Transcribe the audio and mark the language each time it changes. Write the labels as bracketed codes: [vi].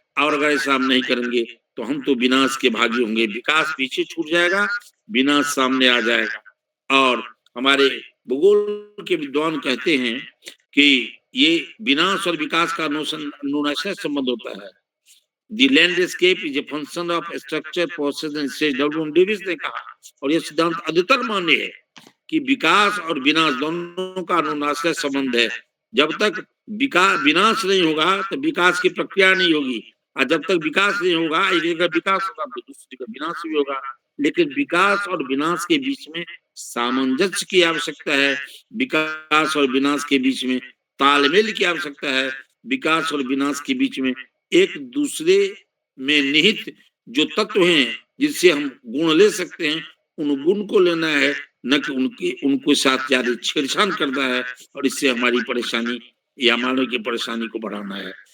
[hi] और अगर ऐसा हम नहीं करेंगे तो हम तो विनाश के भागी होंगे, विकास पीछे छूट जाएगा, विनाश सामने आ जाएगा। और हमारे भूगोल के विद्वान कहते हैं कि ये विनाश और विकास का अनुनासिक संबंध होता है। [en] The landscape is a function of structure, process and stage development. [hi] Davis ने कहा, और यह सिद्धांत अधिकतर मान्य है कि विकास और विनाश दोनों का अनुनासिक संबंध है। जब तक विनाश नहीं होगा तो विकास की प्रक्रिया नहीं होगी, और जब तक विकास नहीं होगा, एक जगह विकास होगा तो दूसरी जगह विनाश भी होगा। लेकिन विकास और विनाश के बीच में सामंजस्य की आवश्यकता है, विकास और विनाश के बीच में तालमेल की आवश्यकता है, विकास और विनाश के बीच में एक दूसरे में निहित जो तत्व हैं जिससे हम गुण ले सकते हैं उन गुण को लेना है, न कि उनके साथ ज्यादा छेड़छाड़ करना है और इससे हमारी परेशानी या मानव की परेशानी को बढ़ाना है।